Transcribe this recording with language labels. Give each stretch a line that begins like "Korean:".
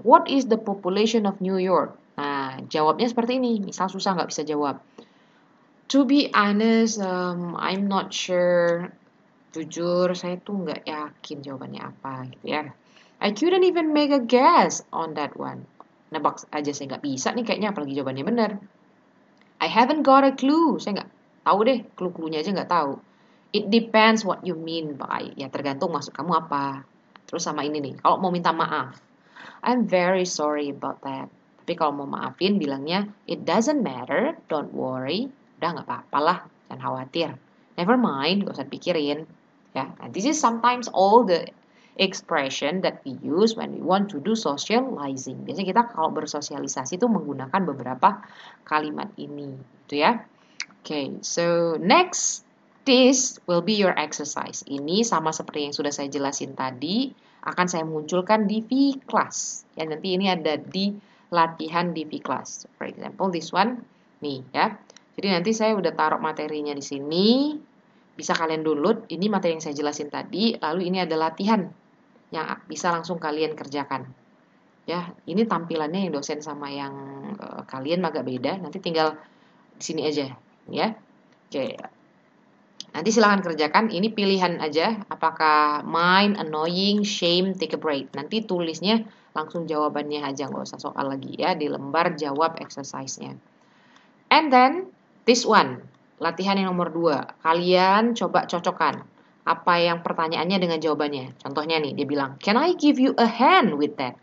English: What is the population of New York?
Indonesian: Nah, jawabnya seperti ini. Misal susah nggak bisa jawab.
English: To be honest, I'm not sure.
Indonesian: Jujur, saya tuh nggak yakin jawabannya apa gitu ya.
English: I couldn't even make a guess on that one.
Indonesian: Nebak aja saya nggak bisa nih kayaknya, apalagi jawabannya benar.
English: I haven't got a clue.
Indonesian: Saya nggak tahu deh, clue-cluenya aja nggak tahu.
English: It depends what you mean by.
Indonesian: Ya tergantung maksud kamu apa. Terus sama ini nih, kalau mau minta maaf.
English: I'm very sorry about that.
Indonesian: Tapi kalau mau maafin bilangnya,
English: it doesn't matter, don't worry.
Indonesian: Udah nggak apa-apa lah, jangan khawatir.
English: Never mind,
Indonesian: gak usah pikirin.
English: Ya, and this is sometimes all the expression that we use when we want to do socializing.
Indonesian: Biasanya kita kalau bersosialisasi itu menggunakan beberapa kalimat ini, gitu ya.
English: Okay, so next. This will be your exercise.
Indonesian: Ini sama seperti yang sudah saya jelasin tadi, akan saya munculkan di V-Class. Ya, nanti ini ada di latihan di V-Class.
English: For example, this one,
Indonesian: nih ya. Jadi nanti saya udah taruh materinya di sini. Bisa kalian download, ini materi yang saya jelasin tadi, lalu ini ada latihan yang bisa langsung kalian kerjakan. Ya, ini tampilannya yang dosen sama yang kalian agak beda, nanti tinggal di sini aja, ya. Oke. Nanti silahkan kerjakan, ini pilihan aja, apakah mind, annoying, shame, take a break. Nanti tulisnya langsung jawabannya aja, nggak usah soal lagi ya, di lembar jawab exercise-nya.
English: And then, this one,
Indonesian: latihan yang nomor 2. Kalian coba cocokkan apa yang pertanyaannya dengan jawabannya. Contohnya nih, dia bilang,
English: can I give you a hand with that?